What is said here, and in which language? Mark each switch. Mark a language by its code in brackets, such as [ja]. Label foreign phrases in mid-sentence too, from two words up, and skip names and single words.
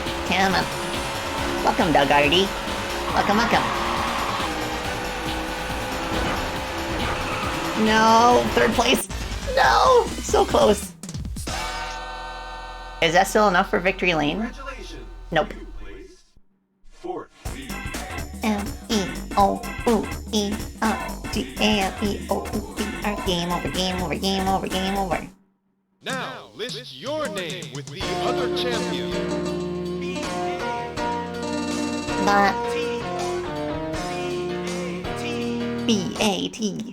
[en] Come on. Welcome, Doug Artie. Welcome, welcome. No, third place. No, so close. Is that still enough for victory lane? Congratulations. Nope. You placed fourth. M-E-O-O-E-O-T-M-E-O-O-P-R. Game over, game over, game over, game over. Now, list your name with the other champion. But B-A-T.